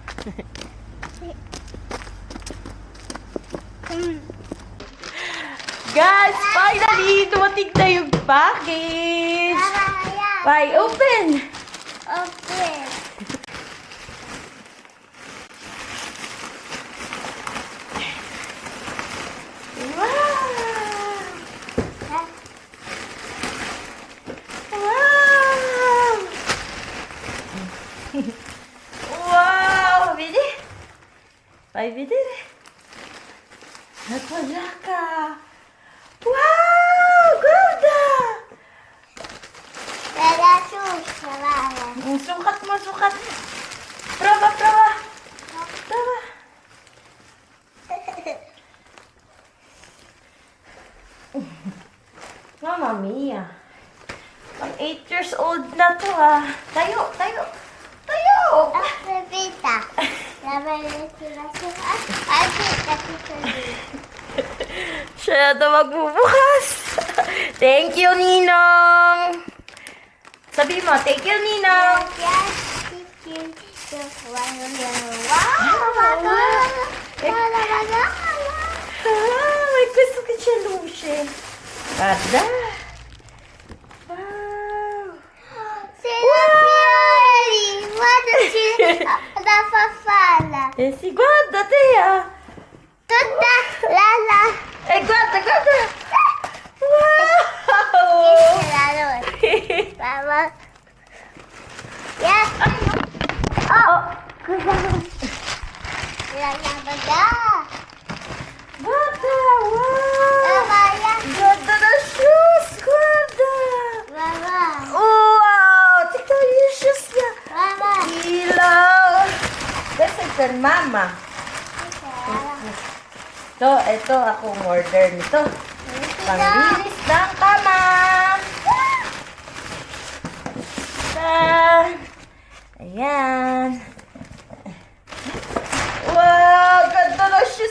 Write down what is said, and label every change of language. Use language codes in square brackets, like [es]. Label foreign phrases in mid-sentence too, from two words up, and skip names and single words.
[en] Guys, finally! [tl] Dumating na yung package! [en] Bye, open! Okay. Wow! Wow! [it] Wow! Vedi? Vai a vedere? La tua giacca! Wow! Guarda! Era giusto, vale. [tl] Sukat mo, sukat! [it] Prova, prova! Prova! Mamma mia! [tl] Pang 8 [en] years old [tl] na to ah! Tayo! Tayo! Tayo! [it] Aspetta. La bellezza sua. Aspetta, [tl] Siya na magbubukas! [en] Thank you, [tl] Ninong! Sabi mo, [en] thank you, [tl] Ninong! Ah, may gusto ka siya, Lucy. Kada! [en] Wow! [it] Da farfalla. Eh sì, guarda te! Tutta la Guarda, guarda! Wow! [en] Mama. Yes. [it] Oh. La bada. Guarda! Wow! Mama, ya. Guarda na shoes! Guarda! Mama. [tl] Wow! Tignan yung shoes niya! Mama. Ilaw! [en] This is for mama. [tl] Ito akong order nito. Panglinis ng kama! Ayan. Wow! Ganda ng shoes!